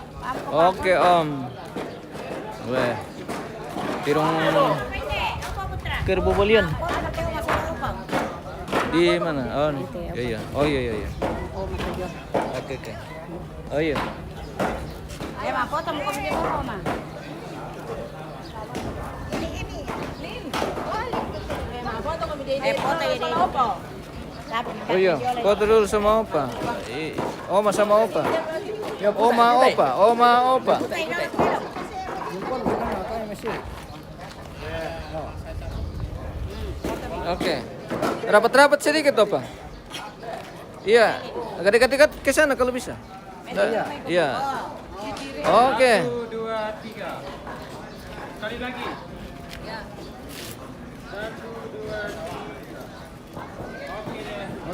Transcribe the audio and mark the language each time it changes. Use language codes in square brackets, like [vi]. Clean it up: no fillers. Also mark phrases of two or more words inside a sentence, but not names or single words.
[id] Oke, Om. Weh. Tirong kerbau balian. Di mana? Oh, iya. Oh, iya. Oke. Oh, iya. [tl] Ayo, ma, foto mo kami dito, ma. [id] Ini. foto ya deh. Oh iya, foto dulu sama opa. Oma sama opa. Oma opa. Oke. Rapat-rapat sedikit opa. Iya, agak dekat-dekat ke sana kalau bisa. Iya. Oke. 1, 2, 3. Sekali lagi. 1, 2, 3.